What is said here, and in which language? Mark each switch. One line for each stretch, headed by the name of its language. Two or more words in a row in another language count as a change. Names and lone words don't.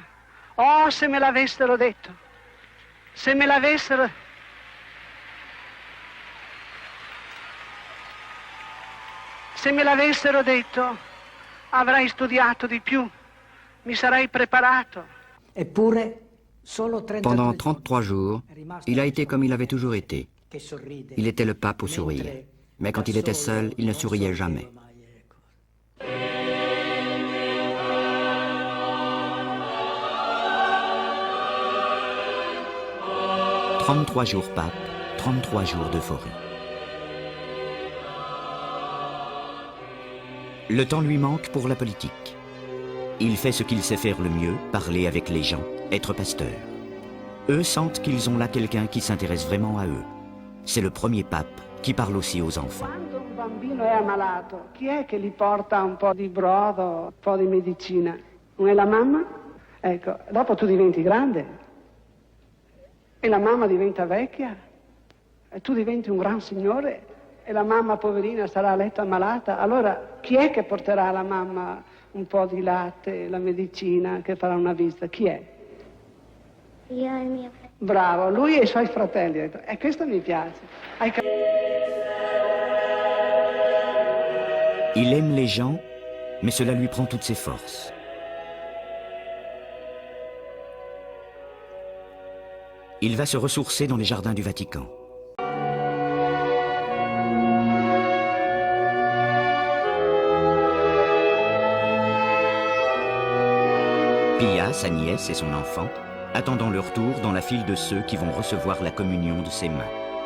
Italian: Oh, se me l'avessero detto, se me l'avessero... Se me l'avessero detto, avrei studiato di più, mi sarei preparato.
French: Pendant 33 jours, il a été comme il avait toujours été. Il était le pape au sourire. Mais quand il était seul, il ne souriait jamais. « 33 jours pape, 33 jours d'euphorie. Le temps lui manque pour la politique. Il fait ce qu'il sait faire le mieux, parler avec les gens, être pasteur. Eux sentent qu'ils ont là quelqu'un qui s'intéresse vraiment à eux. C'est le premier pape qui parle aussi aux enfants.
Italian: Quando un bambino è ammalato, chi è che gli porta un po' di brodo, un po' di medicina? Non è la mamma? Ecco, dopo tu diventi grande e la mamma diventa vecchia e tu diventi un gran signore e la mamma poverina sarà a letto ammalata. Allora chi è che porterà alla mamma un po' di latte, la medicina, che farà una visita? Chi è? Io e mio fratello. Bravo, lui e i suoi fratelli. E questo mi piace.
French: Il aime les gens, mais cela lui prend toutes ses forces. Il va se ressourcer dans les jardins du Vatican. Pia, sa nièce et son enfant, attendant leur tour dans la file de ceux qui vont recevoir la communion de ses mains.